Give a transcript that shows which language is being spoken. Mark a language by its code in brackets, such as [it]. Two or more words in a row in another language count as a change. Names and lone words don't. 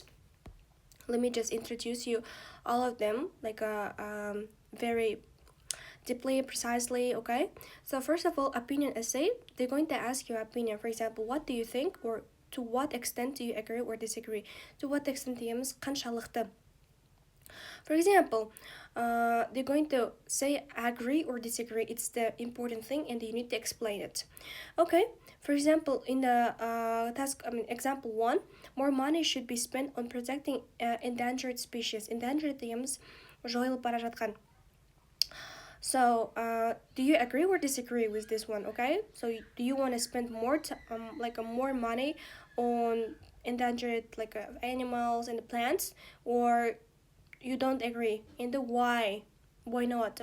[en] Let me just introduce you all of them like a very deeply, precisely. Okay, so first of all, opinion essay, they're going to ask your opinion. For example, what do you think, or to what extent do you agree or disagree? To what extent [kk] дейміз, қаншалықты. [en] For example, they're going to say agree or disagree. It's the important thing, and you need to explain it. Okay, for example, in the example 1, more money should be spent on protecting endangered species. [kk] Endangered дейміз, жойылып бара жатқан. [en] So, do you agree or disagree with this one? Okay, so do you want to spend more more money on endangered animals and plants, or you don't agree? And the why not?